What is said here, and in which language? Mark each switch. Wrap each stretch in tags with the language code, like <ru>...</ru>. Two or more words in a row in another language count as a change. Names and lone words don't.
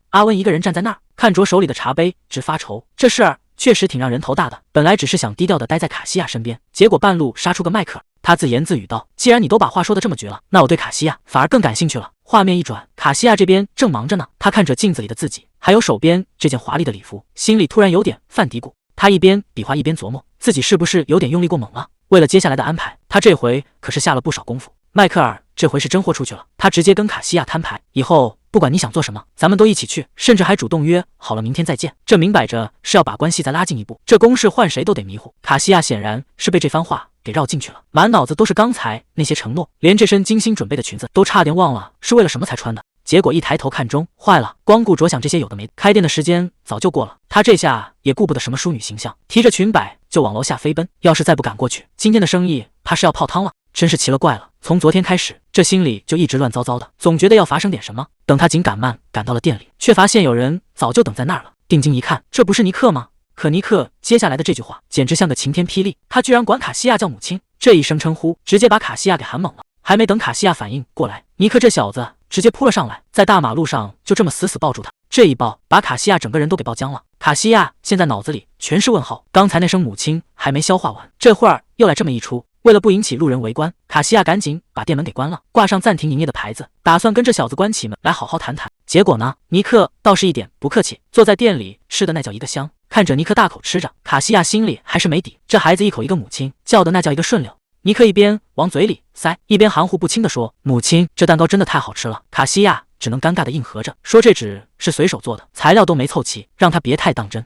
<zh>阿溫一個人站在那兒，看着手裡的茶杯直發愁。這事兒確實挺讓人頭大的，本來只是想低調的待在卡西亞身邊，結果半路殺出個邁克爾。他自言自語道：“既然你都把話說得這麼絕了，那我對卡西亞反而更感興趣了。” 畫面一轉，卡西亞這邊正忙着呢，他看着鏡子裡的自己，還有手邊這件華麗的禮服，心裡突然有點犯嘀咕。他一邊比劃一邊琢磨，自己是不是有點用力過猛了。為了接下來的安排，他這回可是下了不少功夫。邁克爾這回是真豁出去了，他直接跟卡西亞攤牌，以後不管你想做什麼，咱們都一起去，甚至還主動約好了明天再見。這明擺着是要把關係再拉近一步，這攻勢換誰都得迷糊。卡西亞顯然是被這番話給繞進去了，滿腦子都是剛才那些承諾，連這身精心準備的裙子都差點忘了是為了什麼才穿的。結果一抬頭看鐘，壞了，光顧着想這些有的沒的，開店的時間早就過了。他這下也顧不得什麼淑女形象，提着裙擺就往樓下飛奔。要是再不趕過去，今天的生意怕是要泡湯了。真是奇了怪了，從昨天開始，這心裡就一直亂糟糟的，總覺得要發生點什麼。等他緊趕慢趕到了店裡，卻發現有人早就等在那兒了。定睛一看，這不是尼克嗎？可尼克接下來的這句話簡直像個晴天霹靂，他居然管卡西亞叫母親，這一聲稱呼直接把卡西亞給喊懵了。還沒等卡西亞反應過來，尼克這小子直接撲了上來，在大馬路上就這麼死死抱住他。這一抱把卡西亞整個人都給抱僵了。卡西亞現在腦子裡全是問號，剛才那聲母親還沒消化完，這會兒又來這麼一出。為了不引起路人圍觀，卡西亞趕緊把店門給關了，掛上暫停營業的牌子，打算跟這小子關起門來好好談談。結果呢，尼克倒是一點不客氣，坐在店裡吃的那叫一個香。看着尼克大口吃着，卡西亞心裡還是沒底，這孩子一口一個母親，叫的那叫一個順溜。尼克一邊往嘴裡塞，一邊含糊不清地說：“母親，這蛋糕真的太好吃了。” 卡西亞只能尷尬地應和着，說這只是隨手做的，材料都沒湊齊，讓他別太當真。</zh>